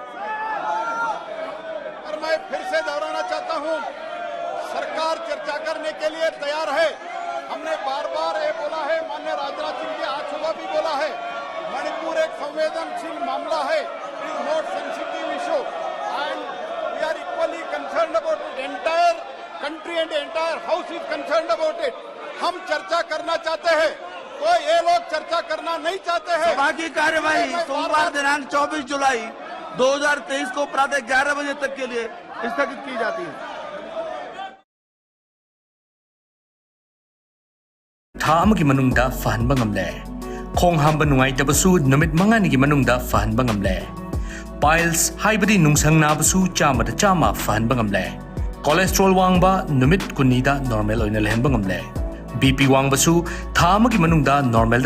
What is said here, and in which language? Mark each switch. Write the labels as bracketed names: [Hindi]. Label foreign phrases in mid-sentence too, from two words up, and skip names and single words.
[Hindi] और मैं फिर से दोहराना चाहता हूं, सरकार चर्चा करने के लिए तैयार है। हमने बार बार ये बोला है, माननीय राजनाथ सिंह जी आज सुबह भी बोला है, मणिपुर एक संवेदनशील मामला है। [English] It is not sensitive issue and we are equally concerned about it. Entire country and entire house is concerned about it. [Hindi] हम चर्चा करना चाहते हैं, तो ये लोग चर्चा करना नहीं चाहते हैं। सभा की कार्यवाही सोमवार दिनांक 24 जुलाई 2023 को प्रातः 11 बजे तक के लिए स्थगित की जाती है। [Manipuri] था अमगी मनुंगदा फहनबा ngamle khong hamba nungai tabasud numit mangani gi manungda fahonba ngamle piles haibadi nungsang nabasu chama da chama fahanba ngamle cholesterol wangba numit kunida normal oina lehenba ngamle BP wangbasu tha amagi manungda normal da